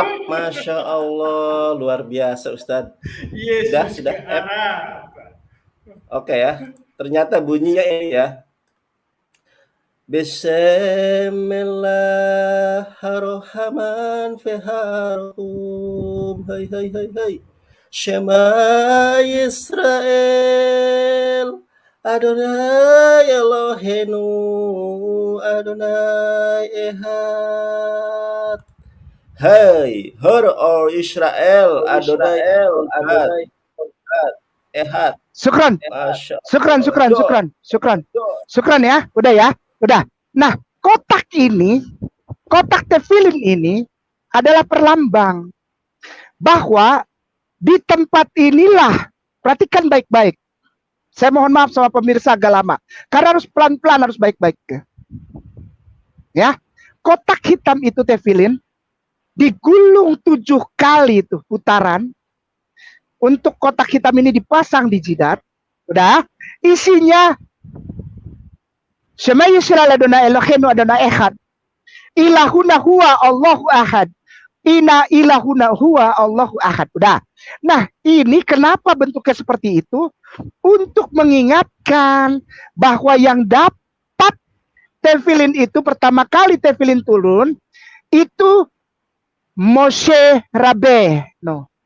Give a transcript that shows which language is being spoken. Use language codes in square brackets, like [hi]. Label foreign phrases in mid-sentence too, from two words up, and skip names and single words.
[id] Masya Allah, luar biasa Ustadz. Yesus Sudah. ke Arab. Oke ya. Ternyata bunyinya ini ya. Bismillahirrahmanirrahim. Hai. [he] שמע ישראל. אדוני אלוהינו, אדוני אחד. היי, הור ישראל, אדוני אחד. [id] Syukran ya, udah. Nah, kotak tefilin ini adalah perlambang bahwa di tempat inilah, perhatikan baik-baik. Saya mohon maaf sama pemirsa agak lama, karena harus pelan-pelan, harus baik-baik. Ya, kotak hitam itu tefilin digulung 7 kali itu putaran. Untuk kotak hitam ini dipasang di jidat. Udah, isinya [he] שמע ישראל אדוני אלוהינו אדוני אחד. [ar] إلهنا هو الله أحد. إن إلهنا هو الله أحد. [id] Udah. Nah, ini kenapa bentuknya seperti itu? Untuk mengingatkan bahwa yang dapat tefilin itu, pertama kali tefilin turun, itu Moshe Rabbeinu.